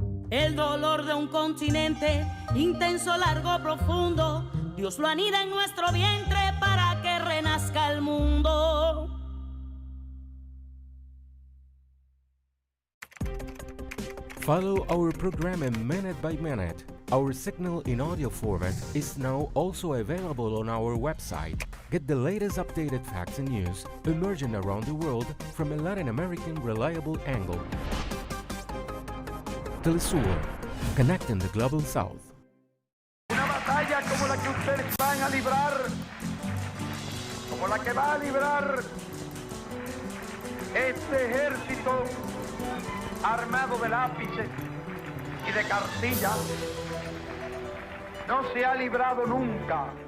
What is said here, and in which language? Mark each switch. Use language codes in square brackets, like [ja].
[es] El dolor de un continente, intenso, largo, profundo, Dios lo anida en nuestro vientre para que renazca el mundo. [en] Follow our programming minute by minute. Our signal in audio format is now also available on our website. Get the latest updated facts and news emerging around the world from a Latin American reliable angle. TeleSUR, connecting the global south. [es] Una batalla como la que ustedes van a librar, como la que va a librar este ejército armado de lápices y de cartillas, no se ha librado nunca.